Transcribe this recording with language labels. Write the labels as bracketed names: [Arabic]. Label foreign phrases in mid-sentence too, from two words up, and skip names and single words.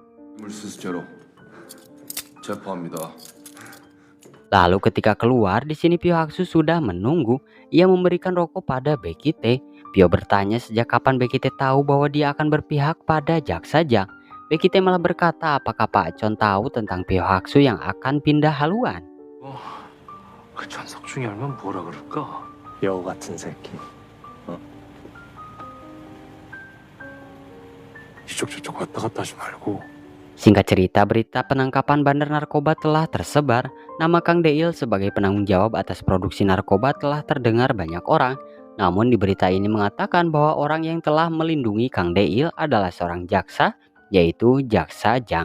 [Indonesian] Lalu ketika keluar, di sini Pio Haksu sudah menunggu. Ia memberikan rokok pada Bekite. Pio bertanya sejak kapan Bekite tahu bahwa dia akan berpihak pada Jak Sajang. Bekite malah berkata apakah Pak Chon tahu tentang Pio Haksu yang akan pindah haluan. [Korean] 그 전석 중에 알면 뭐라 그럴까? 여우 같은 새끼. 이쪽 저쪽 왔다 갔다 하지 말고. [Indonesian] Singkat cerita, berita penangkapan bandar narkoba telah tersebar. Nama Kang Deil sebagai penanggung jawab atas produksi narkoba telah terdengar banyak orang. Namun di berita ini mengatakan bahwa orang yang telah melindungi Kang Deil adalah seorang jaksa, yaitu Jak Sajang.